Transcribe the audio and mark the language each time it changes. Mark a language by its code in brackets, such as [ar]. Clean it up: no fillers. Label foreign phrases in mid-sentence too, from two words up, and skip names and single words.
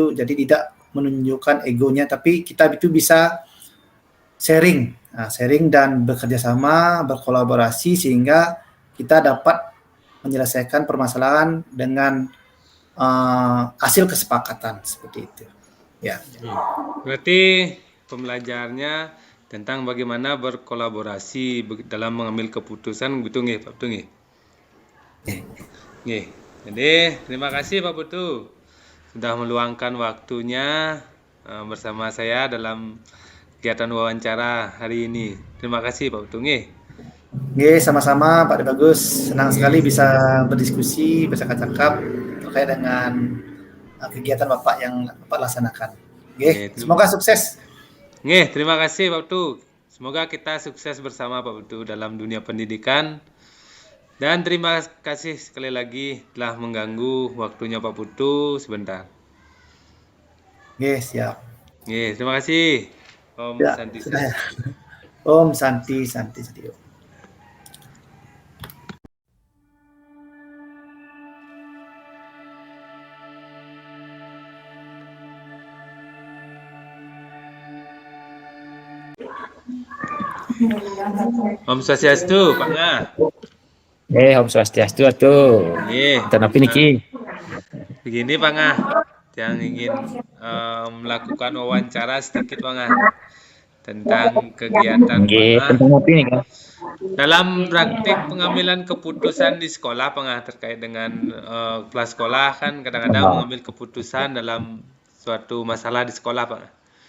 [id] Jadi tidak menunjukkan egonya, tapi kita itu bisa sharing dan bekerja sama, berkolaborasi sehingga kita dapat menyelesaikan permasalahan dengan hasil kesepakatan seperti itu. Ya. Berarti pembelajarannya tentang bagaimana berkolaborasi dalam mengambil keputusan gitu nggih Pak Putu nggih. Nggih. Jadi terima kasih Pak Putu sudah meluangkan waktunya bersama saya dalam kegiatan wawancara hari ini. Terima kasih Pak Putu nggih. Nggih, sama-sama Pak Bagus. Senang sekali bisa berdiskusi, bercakap-cakap terkait dengan kegiatan Bapak yang Bapak laksanakan. Nggih, semoga sukses. Nggih, terima kasih Pak Putu. Semoga kita sukses bersama Pak Putu dalam dunia pendidikan. Dan terima kasih sekali lagi telah mengganggu waktunya Pak Putu sebentar. Nggih, siap. Nggih, terima kasih. Om Ya, Santi. sudah ya. [sa] Om Santi Sadio. [ban] Om Swastiastu, Pak Nga. Om Swastiastu atuh. [id] Kenapa niki? Begini Pak Nga, yang ingin melakukan wawancara sedikit Pak Nga tentang kegiatan Pak Nga. Tentang apa nih Kang? Dalam praktik pengambilan keputusan di sekolah Pak Nga terkait dengan kelas sekolah kan kadang-kadang mengambil keputusan dalam suatu masalah di sekolah Pak Nga.